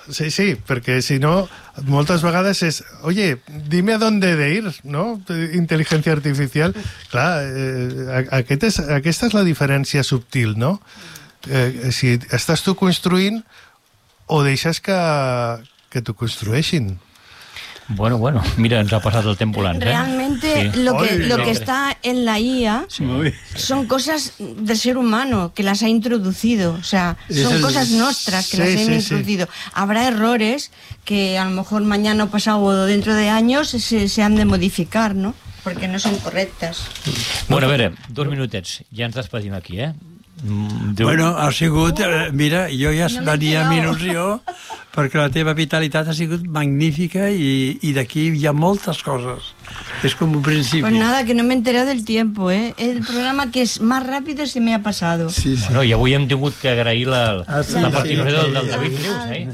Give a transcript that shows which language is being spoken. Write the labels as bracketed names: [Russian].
[Catalan] Sí, perquè si no, moltes vegades és, [Spanish] oye, dime a dónde de ir, [Catalan] ¿no? Intel·ligència artificial. Clar, aquesta és la diferència subtil, ¿no? Si estàs tu construint o deixes que t'ho construeixin. Bueno, mira, ens ha passat el temps volant. [Spanish] Realmente, lo que está en la IA son cosas del ser humano que las ha introducido. O sea, son cosas nuestras que las han introducido. Habrá errores que a lo mejor mañana o pasado o dentro de años se han de modificar, ¿no? Porque no son correctas. [Catalan] Bueno, a veure, dos minutets. Ja ens despedim aquí, ¿eh? Bueno, ha sigut, mira, jo ja venia amb il·lusió perquè la teva vitalitat ha sigut magnífica i d'aquí hi ha moltes coses. És com un principi. [Spanish] Pues nada, que no me he enterado del tiempo, ¿eh? El programa que es más rápido se me ha pasado. Sí, sí. [Catalan] Bueno, i avui hem tingut que agrair la participació del David Rius, ¿eh?